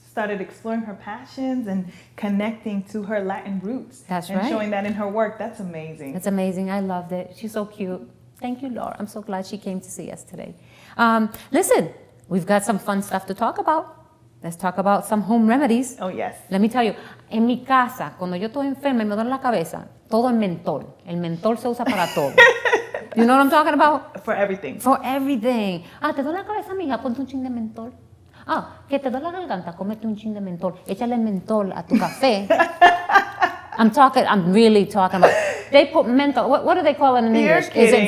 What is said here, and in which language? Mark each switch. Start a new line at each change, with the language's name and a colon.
English: Started exploring her passions and connecting to her Latin roots. That's and right. showing that in her work. That's amazing. It's amazing. I loved it. She's so cute. Thank you, Laura. I'm so glad she came to see us today. Listen, we've got some fun stuff to talk about. Let's talk about some home remedies. Oh, yes. Let me tell you,
Spanish: en mi casa, cuando yo estoy enferma y me duele la cabeza, todo es mentol. El mentol se usa para todo.
English: You know what I'm talking about? For everything. For everything.
Spanish: ¿Te duele la cabeza, mija? Ponte un chin de mentol. Que te duele la garganta, cómete un chin de mentol. Échale el mentol a tu café.
English: I'm really talking about. They put menthol. What do they call it in You're English? Is it